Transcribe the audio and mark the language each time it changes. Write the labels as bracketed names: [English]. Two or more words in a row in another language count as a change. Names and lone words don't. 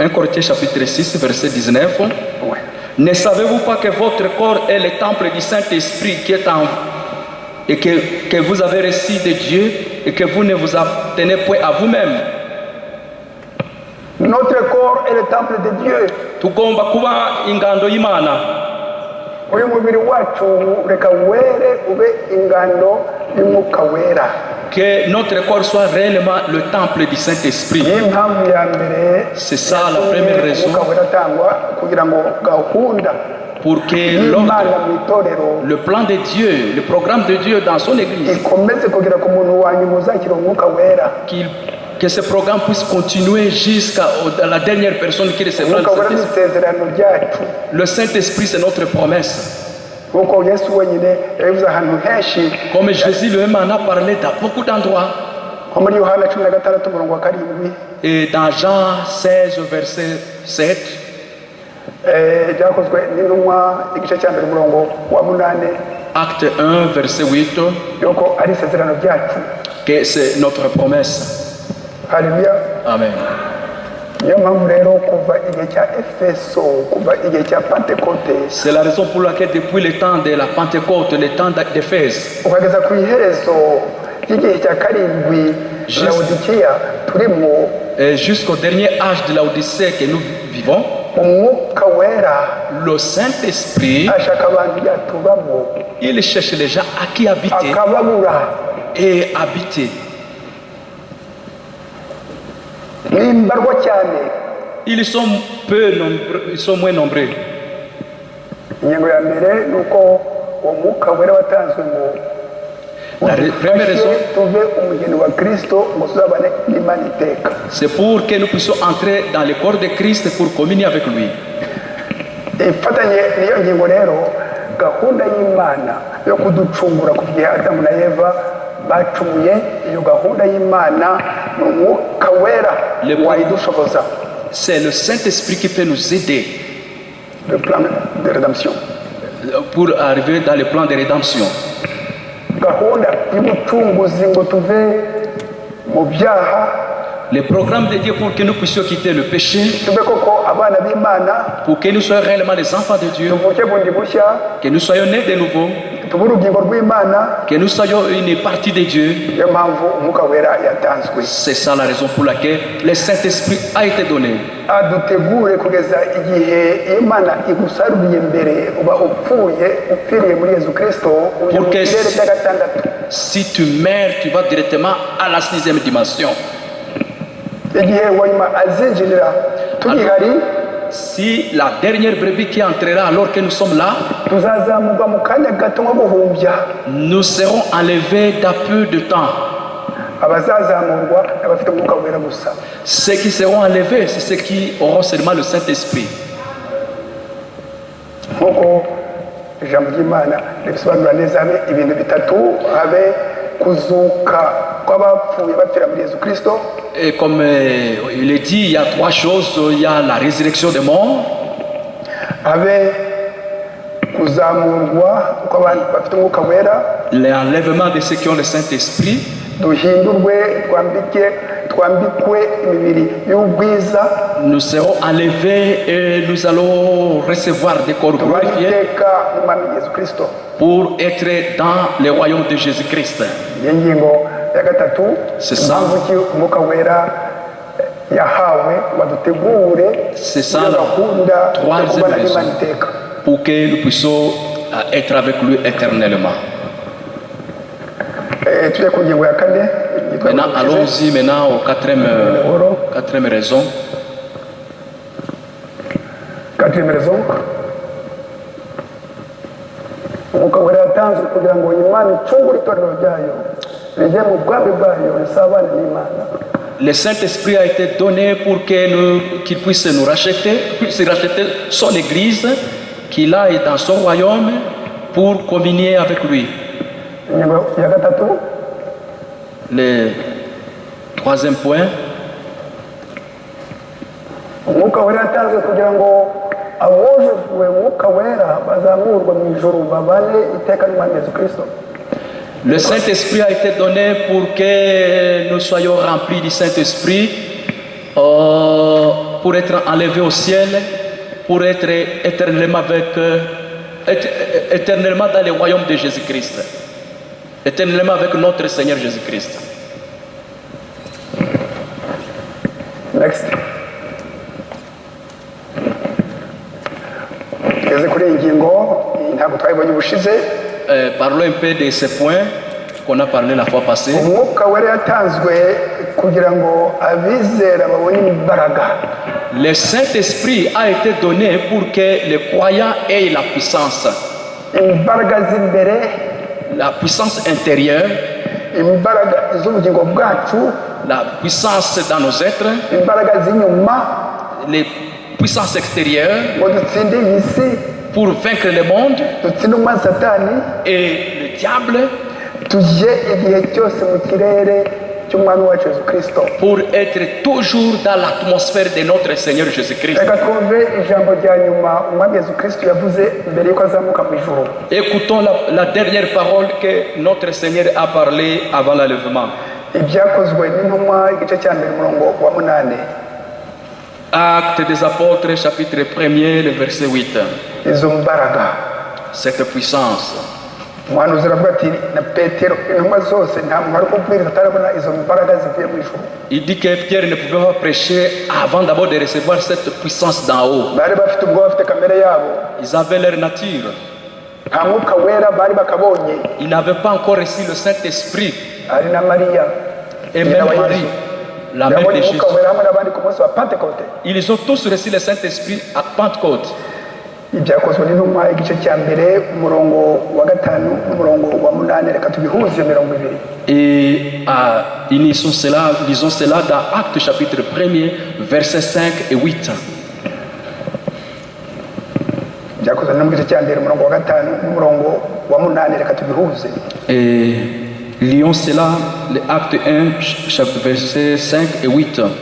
[French] 1 Corinthiens chapitre 6, verset 19. Ouais. Ne savez-vous pas que votre corps est le temple du Saint-Esprit qui est en vous et que vous avez reçu de Dieu et que vous ne vous appartenez point à vous-même? Notre corps est le temple de Dieu. [Kinyarwanda] Tugomba kuba ingando y'Imana. Uyu mubiri wacu reka were ube ingando y'umwuka wera. [French] Que notre corps soit réellement le temple du Saint-Esprit. [Kinyarwanda] Niyo mpamvu ya mbere [French] C'est ça la première raison [Kinyarwanda] umwuka wera atangwa kugira ngo gahunda [French] pour que [Kinyarwanda] y'Imana mu itorero [French] le plan de Dieu, le programme de Dieu dans son église, [Kinyarwanda] ikomeze kugera ku muntu wa nyuma uzakira umwuka wera. [French] que ce programme puisse continuer jusqu'à la dernière personne qui recevra le [Kinyarwanda] Umwuka wera ni [French] Saint-Esprit. [Kinyarwanda] isezerano ryacu. [French] Le Saint-Esprit, c'est notre promesse. [Kinyarwanda] nkuko Yesu wenyine yabivuze ahantu henshi, [French] Comme Jésus lui-même en a parlé dans beaucoup d'endroits. [Kinyarwanda] nko muri Yohana 16 umurongo wa 7, [French] Et dans Jean 16, verset 7, [Kinyarwanda] byakozwe n'intumwa igice cya mbere umurongo wa 8, [French] Acte 1, verset 8, [Kinyarwanda] yuko ari isezerano ryacu. [French] que c'est notre promesse. [Kinyarwanda] Haleluya. Amen. Niyo mpamvu rero kuva igihe cya Efeso, kuva igihe cya Pentekote, [French] C'est la raison pour laquelle depuis le temps de la Pentecôte, le temps d'Éphèse, [Kinyarwanda] ukageza ku iherezo ry'igihe cya karindwi Laodikiya turimo, [French] jusqu'au dernier âge de l'Odyssée que nous vivons, [Kinyarwanda] umwuka wera [French] le Saint-Esprit, [Kinyarwanda] ashaka abantu yatubamo [French] il cherche les gens à qui habiter [Kinyarwanda] akababura. [French] et habiter. [Kinyarwanda] Nimbarwa cyane. [French] Ils sont peu nombreux, ils sont moins nombreux. [Kinyarwanda] Ingingo ya mbere nuko uwo mwuka wera watanzwe ngo [French] La première raison, [Kinyarwanda] tuve umugeni wa Kristo ngo tuzabane n'Imana iteka. [French] c'est pour que nous puissions entrer dans le corps de Christ pour communier avec lui. [Kinyarwanda] Ifatanye niyo ngingo rero gahunda y'Imana yo kuducungura ku gihe Adamu na Eva bacumuye, iyo gahunda y'Imana ni umwuka wera wayidushoboza. [French] C'est le Saint-Esprit qui peut nous aider Le plan de rédemption, pour arriver dans le plan de rédemption. [Kinyarwanda] gahunda y'ubucunguzi ngo tuve mu byaha, [French] Le programme de Dieu pour que nous puissions quitter le péché, [Kinyarwanda] tube koko abana b'Imana, [French] pour que nous soyons réellement les enfants de Dieu, [Kinyarwanda] tuvuke bundi bushya, [French] que nous soyons nés de nouveau, [Kinyarwanda] tube urugingo rw'Imana. [French] que nous soyons une partie de Dieu. [Kinyarwanda] Niyo mpamvu umwuka wera yatanzwe, [French] C'est ça la raison pour laquelle le Saint-Esprit a été donné. [Kinyarwanda] adutegure kugeza igihe Imana igusaruriye mbere uba upfiriye muri Yesu Kristo, uje mu [French] Pour que [Kinyarwanda] kirere cya gatandatu. [French] si tu meurs, tu vas directement à la 6e dimension. [Kinyarwanda] Igihe wanyuma azinjirira tugihari, [French] Si la dernière brebis qui entrera alors que nous sommes là, [Kinyarwanda] tuzazamurwa mu kanya gato nko guhumbya. [French] nous serons enlevés dans peu de temps. [Kinyarwanda] Abazazamurwa abafite umwuka wera gusa. [French] Ceux qui seront enlevés, c'est ceux qui auront seulement le Saint-Esprit. [Kinyarwanda] Nk'uko ijambo ry'Imana ribisobanura neza, habe ibintu bitatu: habe kuzuka kw'abapfuye bapfira muri Yesu Kristo, [French] Et comme il est dit, il y a trois choses. Il y a la résurrection des morts, [Kinyarwanda] habe kuzamurwa kw'abantu bafite umwuka wera, [French] l'enlèvement de ceux qui ont le Saint-Esprit, [Kinyarwanda] duhindurwe twambikwe imibiri y'ubwiza, [French] nous serons enlevés et nous allons recevoir des corps glorifiés [Kinyarwanda] tubariteka mu mwami Yesu Kristo. [French] pour être dans le royaume de Jésus-Christ. [Kinyarwanda] Iyo ngingo ya gatatu, [French] C'est ça. [Kinyarwanda] impamvu ki umwuka wera yahawe wadutegure [French] C'est ça [Kinyarwanda] iyo [French] la [Kinyarwanda] gahunda yo [French] troisième [Kinyarwanda] kubana [French] raison, [Kinyarwanda] n'Imana iteka. [French] pour que nous puissions être avec lui éternellement. [Kinyarwanda] Tujye ku ngingo ya kane yitwa [French] Maintenant, [Kinyarwanda] Ubukristo. [French] allons-y maintenant au quatrième raison. Quatrième raison, [Kinyarwanda] umwuka wera yatanzwe kugira ngo Imana icungure itorero ryayo rijye mu bwami bwayo risabane n'Imana. [French] Le Saint-Esprit a été donné pour qu'il puisse nous racheter, puisse racheter son Église, qu'il aille dans son royaume pour communier avec lui. [Kinyarwanda] Ingingo ya gatatu, [French] Le troisième point, [Kinyarwanda] umwuka wera yatanzwe kugira ngo abujujwe umwuka wera bazamurwa mu ijuru babane iteka n'Imana Yesu Kristo. [French] le Saint-Esprit a été donné pour que nous soyons remplis du Saint-Esprit, pour être enlevés au ciel, pour être éternellement dans le royaume de Jésus-Christ, éternellement avec notre Seigneur Jésus-Christ. Next. [Kinyarwanda] Tugeze kuri iyi ngingo, iyi ntabwo twayibonye ubushize. [French] Parlons un peu de ces points qu'on a parlé la fois passée. [Kinyarwanda] Umwuka wera yatanzwe kugira ngo abizera babone imbaraga. [French] Le Saint-Esprit a été donné pour que les croyants aient la puissance. [Kinyarwanda] Imbaraga z'imbere, [French] La puissance intérieure, [Kinyarwanda] imbaraga z'ubugingo bwacu, [French] la puissance dans nos êtres, [Kinyarwanda] imbaraga z'inyuma, [French] les puissances extérieures, [Kinyarwanda] ngo dutsinde iyi si, [French] pour vaincre le monde [Kinyarwanda] dutsinde umwanzi satani [French] et le diable, [Kinyarwanda] tujye igihe cyose mu kirere cy'umwami wacu Yesu Kristo. [French] pour être toujours dans l'atmosphère de notre Seigneur Jésus-Christ. [Kinyarwanda] Reka twumve ijambo rya nyuma umwami Yesu Kristo yavuze mbere yuko azamuka mu ijuru. [French] Écoutons la dernière parole que notre Seigneur a parlé avant l'enlèvement. [Kinyarwanda] Ibyakozwe n'intumwa igice cya mbere umurongo wa 8. [French] Actes des apôtres, chapitre 1er, le verset 8. [Kinyarwanda] Izo mbaraga, [French] Cette puissance. [Kinyarwanda] umuhanuzi aravuga ati na Petero intumwa zose nta muntu ari kubwiriza atarabona izo mbaraga zivuye mu ijuru. [French] Il dit que Pierre ne pouvait pas prêcher avant d'abord de recevoir cette puissance d'en haut. [Kinyarwanda] Bari bafite ubwoba, bafite kamere yabo, [French] Ils avaient leur nature. [Kinyarwanda] nta mwuka wera bari bakabonye. [French] Ils n'avaient pas encore reçu le Saint-Esprit. [Kinyarwanda] Hari na Mariya [French] Et [Kinyarwanda] nyina [French] même [Kinyarwanda] wa [French] Marie, [Kinyarwanda] Yesu [French] la mère de [Kinyarwanda] yabonye [French] Jésus. [Kinyarwanda] umwuka wera hamwe n'abandi ku munsi wa Pentekote. [French] Ils ont tous reçu le Saint-Esprit à Pentecôte. [Kinyarwanda] Ibyakozwe n'intumwa igice cya mbere umurongo wa 5 n'umurongo wa 8. Reka tubihuze iyo mirongo ibiri. [French] Et lisons cela dans Actes chapitre 1er, versets 5 et 8. [Kinyarwanda] Ibyakozwe n'intumwa igice cya mbere umurongo wa 5 n'umurongo wa 8. Reka tubihuze. [French] Et lions cela, les Actes 1, chapitre versets 5 et 8.